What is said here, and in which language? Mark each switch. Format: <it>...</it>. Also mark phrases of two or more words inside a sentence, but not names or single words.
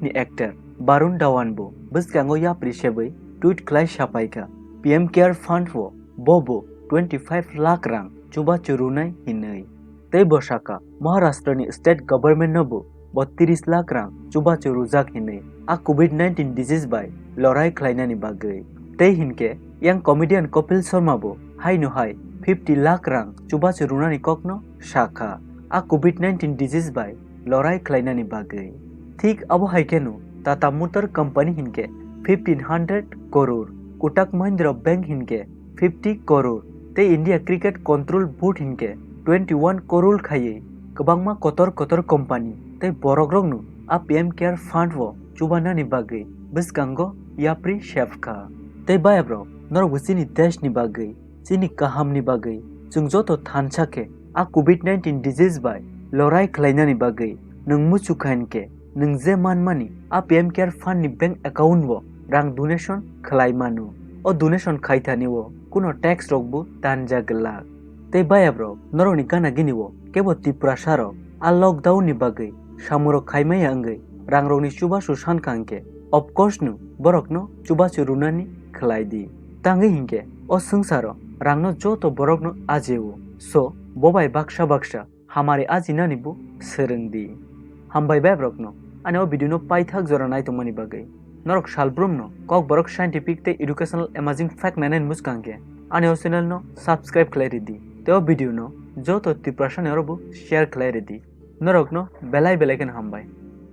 <trp>ni actor Barun Dhawan bo bwskango ya prishebai tweet khlai shapaika PM Care Fund bo bobo 25 lakh rang chuba churunai hinai tei bosaka Maharashtra ni</trp> <en>state government</en> <trp>no bo 32 lakh rang chuba churujak hinai a</trp> <en>COVID-19 disease</en> <trp>by lorai khlainani bagai tei hinke yang comedian Kapil Sharma bo hai no hai 50 lakh rang chuba churunani kokno shakha a</trp> <en>COVID-19 disease</en> <trp>by lorai khlainani bagai thik abo haikenu Tata Motor company hinke 1500 crore Kotak Mahindra Bank hinke 50 crore tei India Cricket Control Board hinke 21 crore khaiye kebangma kotor company tei borokrokno a PM Care Fund wo chubana ni bagai bwskango yapri shefka tei bayabro norok sini desh ni bagai sini kaham ni bagai jeng joto thansake a</trp> <en>COVID-19 disease</en> <trp>by lorai khlainani bagai nung muchukhainke nung je manmani a PM Care Fund ni</trp> <en>bank account</en> <trp>wo rang donation khlai manu o donation khaithani wo kuno tax rokbo tanjagla tei bayabro noroni kana gini wo kebo Tripura saro a lockdown ni bagai samuro khaimai angai rangrokni chubasu sankangke</trp> <en>of course</en> <trp>nu borokno chubasu runani khlaidi tangai hinke o sangsaro rangno joto borokno ajewo so bobai baksa hamari ajinani bu serengdi hambai babrokno ane o video no paithak jora nai tongmani bagai norok salbrumno Kokborok scientific te</trp> <en>educational amazing fact</en> <trp>99 muskangke ane o channel no subscribe khlai redi teo video no joto Tripura sane orobu share khlai redi norok no belai ken hambai</trp>